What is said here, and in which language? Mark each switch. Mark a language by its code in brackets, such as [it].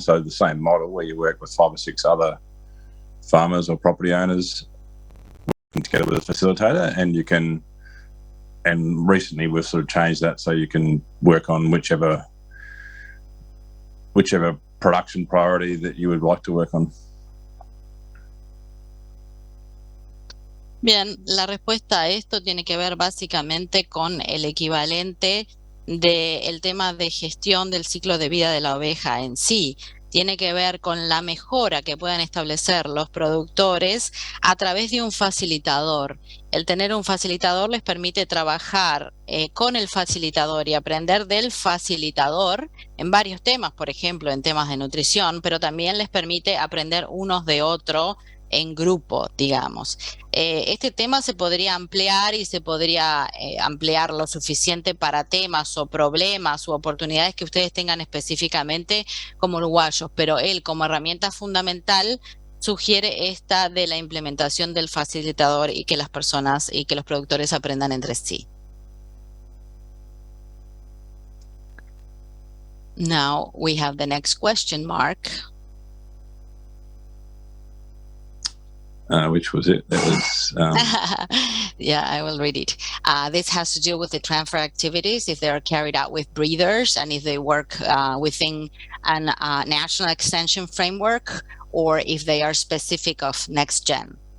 [en] So the same model where you work with 5 or 6 other farmers or property owners working together with a facilitator, and recently we've sort of changed that so you can work on whichever production priority that you would like to work on. [es] Bien, la respuesta a esto tiene que ver básicamente con el equivalente del tema de gestión del ciclo de vida de la oveja en sí. tiene que ver con la mejora que puedan establecer los productores a través de un facilitador. El tener un facilitador les permite trabajar con el facilitador y aprender del facilitador en varios temas, por ejemplo, en temas de nutrición, pero también les permite aprender unos de otro en grupo, digamos. Este tema se podría ampliar y se podría ampliar lo suficiente para temas o problemas u oportunidades que ustedes tengan específicamente como uruguayos, pero él como herramienta fundamental sugiere esta de la implementación del facilitador y que las personas y que los productores aprendan entre sí. [en] Now we have the next question, Mark. Which was it? That was yeah, I will read it. This has to do with the transfer activities, if they are carried out with breeders and if they work within a national extension framework or if they are specific of NextGen.